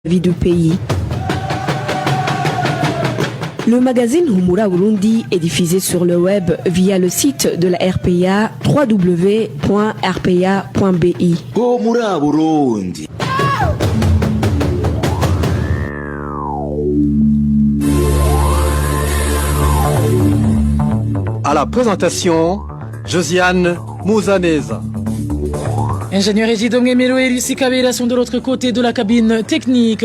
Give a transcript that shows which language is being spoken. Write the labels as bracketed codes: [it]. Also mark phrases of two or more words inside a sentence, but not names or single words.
[fr] vie du pays. Le magazine Humura Burundi est diffusé sur le web via le site de la RPA www.rpa.bi. Humura Burundi. À la présentation, Josiane Mouzaneza. Ingénieur Égidom Melo et Lucie Kabela sont de l'autre côté de la cabine technique.